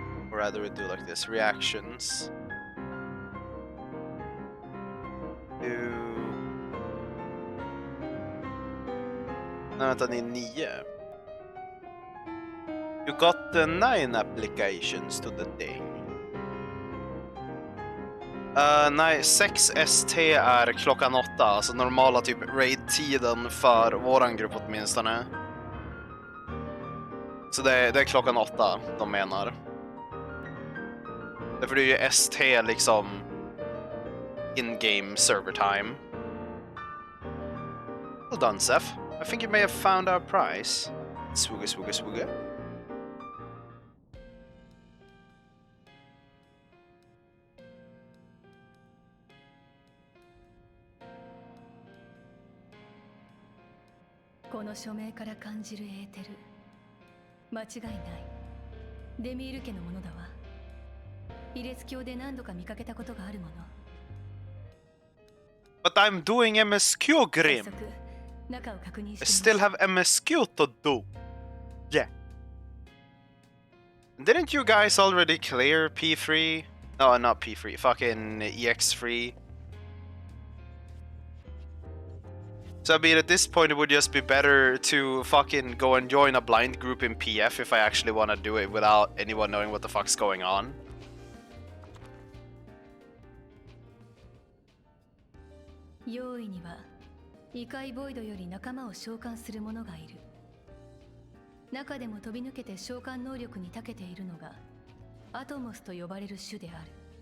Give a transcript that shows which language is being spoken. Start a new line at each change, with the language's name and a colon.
English: Or rather we do like this. Reactions.
Swedish: Nej, vänta, ni är 9.
English: You got the 9 applications to the thing.
Swedish: Nej, 6 ST är klockan 8, alltså normala typ raid-tiden för våran grupp åtminstone. Så det är klockan 8 de menar. Därför det är ju ST liksom in-game server time.
English: Well done, Seth. I think you may have found our prize. Swooga, swooga, swooga.
Japanese: This 署名から感じるエーテル。間違いない。デミール家のものだわ。イレス教で何度か見かけたことがあるもの。
English: But I'm doing MSQ, Grim. I still have MSQ to do. Yeah. Didn't you guys already clear P3? No, not P3. Fucking EX3. So I mean, at this point, it would just be better to fucking go and join a blind group in PF if I actually want to do it without anyone knowing what the fuck's going on.
Japanese: 用意には異界ボイドより仲間を召喚する者がいる。中でも飛び抜けて召喚能力に長けているのがアトモスと呼ばれる種である。